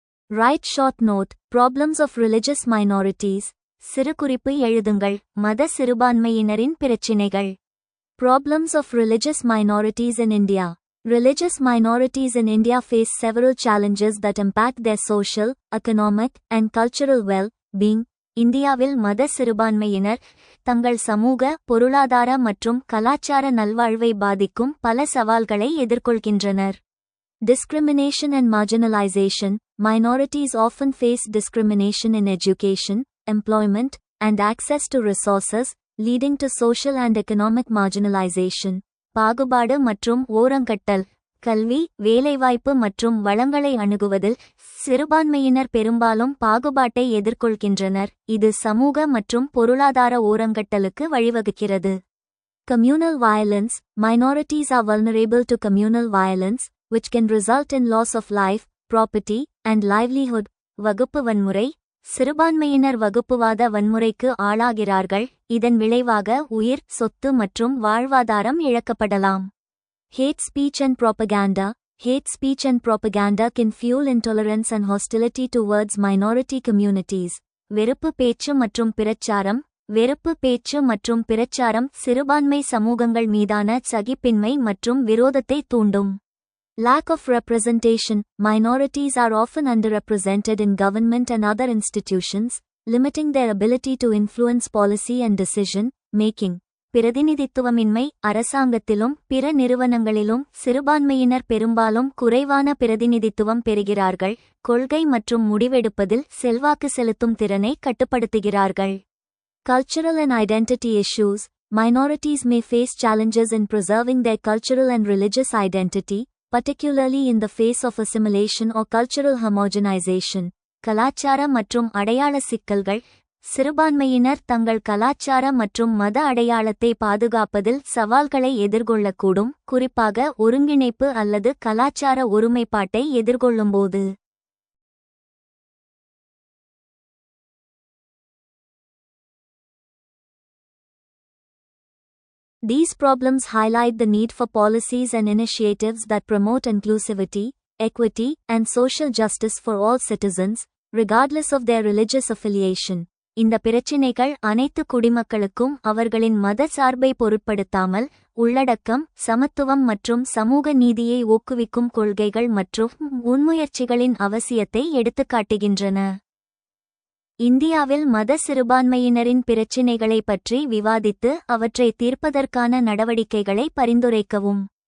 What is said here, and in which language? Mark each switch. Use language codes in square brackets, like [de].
[en] Write short note, Problems of religious minorities. [ta] சிறுகுறிப்பு எழுதுங்கள், மத சிறுபான்மையினரின் பிரச்சினைகள். [en] Problems of religious minorities in India. Religious minorities in India face several challenges that impact their social, economic, and cultural well-being. [ta] இந்தியாவில் மத சிறுபான்மையினர் தங்கள் சமூக, பொருளாதார மற்றும் கலாச்சார நல்வாழ்வை பாதிக்கும் பல சவால்களை எதிர்கொள்கின்றனர். [en] Discrimination and marginalization. Minorities often face discrimination in education, employment, and access to resources, leading to social and economic marginalization. [ta] பாகுபாடு மற்றும் ஓரங்கட்டல். கல்வி, வேலைவாய்ப்பு மற்றும் வளங்களை அணுகுவதில் சிறுபான்மையினர் பெரும்பாலும் பாகுபாட்டை எதிர்கொள்கின்றனர், இது சமூக மற்றும் பொருளாதார ஓரங்கட்டலுக்கு வழிவகுக்கிறது. [en] Communal violence. Minorities are vulnerable to communal violence, which can result in loss of life, property, and livelihood. [ta] வகுப்பு வன்முறை. சிறுபான்மையினர் வகுப்புவாத வன்முறைக்கு ஆளாகிறார்கள், இதன் விளைவாக உயிர், சொத்து மற்றும் வாழ்வாதாரம் இழக்கப்படலாம். [en] Hate speech and propaganda. Hate speech and propaganda can fuel intolerance and hostility towards minority communities. [ta] வெறுப்பு பேச்சு மற்றும் பிரச்சாரம். வெறுப்பு பேச்சு மற்றும் பிரச்சாரம் சிறுபான்மை சமூகங்கள் மீதான சகிப்பின்மை மற்றும் விரோதத்தை தூண்டும். [en] Lack of representation. Minorities are often underrepresented in government and other institutions, limiting their ability to influence policy and decision making. [ta] பிரதிநிதித்துவமின்மை. அரசாங்கத்திலும் பிற நிறுவனங்களிலும் சிறுபான்மையினர் பெரும்பாலும் குறைவான பிரதிநிதித்துவம் பெறுகிறார்கள், கொள்கை மற்றும் முடிவெடுப்பதில் செல்வாக்கு செலுத்தும் திறனை கட்டுப்படுத்துகிறார்கள். [en] Cultural and identity issues. Minorities may face challenges in preserving their cultural and religious identity, particularly in the face of assimilation or cultural homogenization. [ta] கலாச்சார மற்றும் அடையாள சிக்கல்கள். சிறுபான்மையினர் தங்கள் கலாச்சார மற்றும் மத அடையாளத்தை பாதுகாப்பதில் சவால்களை எதிர்கொள்ளக்கூடும், குறிப்பாக ஒருங்கிணைப்பு அல்லது கலாச்சார ஒருமைப்பாட்டை எதிர்கொள்ளும்போது. [en] These problems highlight the need for policies and initiatives that promote inclusivity, equity, and social justice for all citizens, regardless of their religious affiliation. [ta] இந்த பிரச்சினைகள் அனைத்து குடிமக்களுக்கும் அவர்களின் மத சார்பை பொருட்படுத்தாமல் உள்ளடக்கம், சமத்துவம் மற்றும் சமூக நீதியை ஊக்குவிக்கும் கொள்கைகள் மற்றும் முன்முயற்சிகளின் அவசியத்தை எடுத்துக்காட்டுகின்றன. இந்தியாவில் மத சிறுபான்மையினரின் பிரச்சினைகளை பற்றி விவாதித்து அவற்றை தீர்ப்பதற்கான நடவடிக்கைகளை பரிந்துரைக்கவும்.